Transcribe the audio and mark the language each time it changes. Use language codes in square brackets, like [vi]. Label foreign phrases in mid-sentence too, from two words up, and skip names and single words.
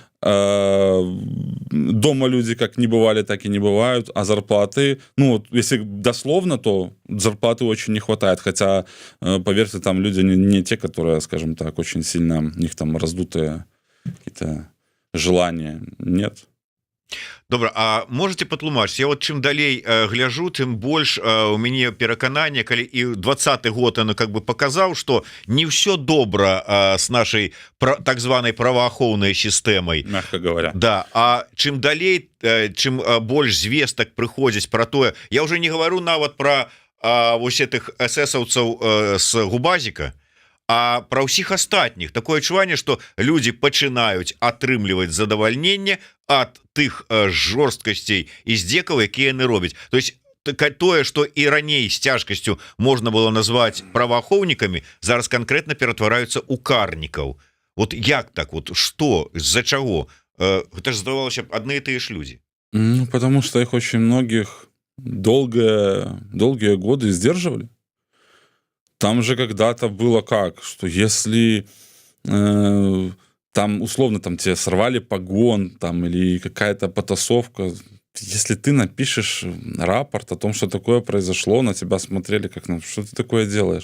[ru] Дома люди как не бывали, так и не бывают, а зарплаты, ну, вот, если дословно, то зарплаты очень не хватает, хотя, поверьте, там люди не те, которые, скажем так, очень сильно, у них там раздутые какие-то желания, нет. [be] Добра, а можете патлумачыць? Я вот чым далей гляжу, тым больш у мяне перакананне, калі і 20-й год [ru] оно как бы [be] показаў, [ru] что не все [be] добра с нашей так званой праваахоўнай сістэмай, [ru] мягко говоря. [be] Да, а чым далей, чым больш звестак прыходзіць про тое, [ru] я уже не говорю нават про вось этих эсэсаўцаў с губазіка, а про [be] ўсіх астатніх. Такое адчуванне, што людзі пачынаюць атрымліваць задавальненне ад тых жорсткасцей і здзекаў, якія яны робяць. [ru] То есть [be] тое, што і раней з цяжкасцю можна было назваць праваахоўнікамі, зараз канкрэтна ператвараюцца ў карнікаў. [ru] Вот як так? Вот што? [be] З-за чаго? Гэта ж здавалася б адны і тыя ж людзі. Ну, [ru] потому что их очень многих долгие годы сдерживали. Там же когда-то было как, что если там условно там тебе сорвали погон там, или какая-то потасовка, если ты напишешь рапорт о том, что такое произошло, на тебя смотрели как, ну, что ты такое делаешь?